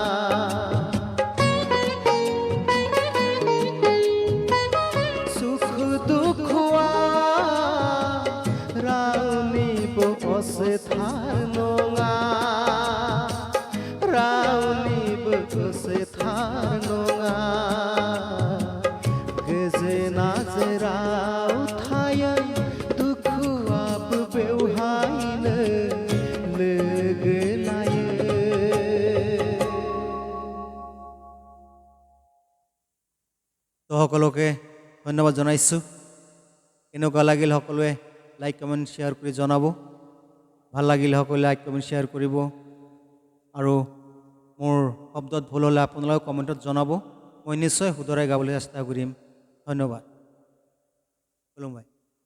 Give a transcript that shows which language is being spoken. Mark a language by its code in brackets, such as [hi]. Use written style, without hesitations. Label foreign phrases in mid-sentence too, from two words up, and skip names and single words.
[brx] असेथार नङा रावनिबो असेथार नङा गोजोना जेराव थायो दुखुआबो बेवहायनो लोगो लायो [as] তো সকলোকে ধন্যবাদ জনাইছোঁ কেনেকুৱা লাগিল সকলোৱে [en] like comment share [as] কৰি জনাব ভাল লাগিলে সকলোৱে [en] like comment share [as] কৰিব আৰু মোৰ শব্দত ভুল হ'লে আপোনালোকে কমেণ্টত জনাব মই নিশ্চয় শুধৰাই গাবলৈ চেষ্টা কৰিম ধন্যবাদ খুলুমবাই